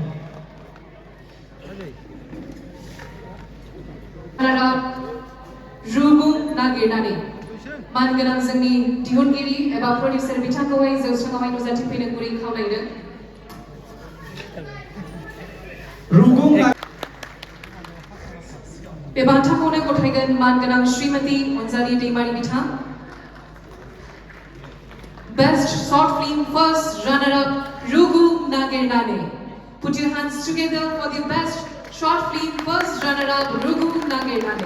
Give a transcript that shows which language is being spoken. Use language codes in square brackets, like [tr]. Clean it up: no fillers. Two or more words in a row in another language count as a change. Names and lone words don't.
[brx] Lwgw Mwnkhw मानगोनां जोंनि दिहुनगिरि एबा प्रडिउसार बिथांखौहाय जौस्राङावहाय नुजाथिफैनो गुरै खावलायदों बे बान्थाखौनो गथायगोन मानगोनां श्रीमती अनजालि दैमारि बिथां [en] Best Short Film First Runner-Up [brx] Lwgw Mwnkhw. [en] Put your hands together for the Best Short Film First Runner-Up Lwgw Mwnkhw.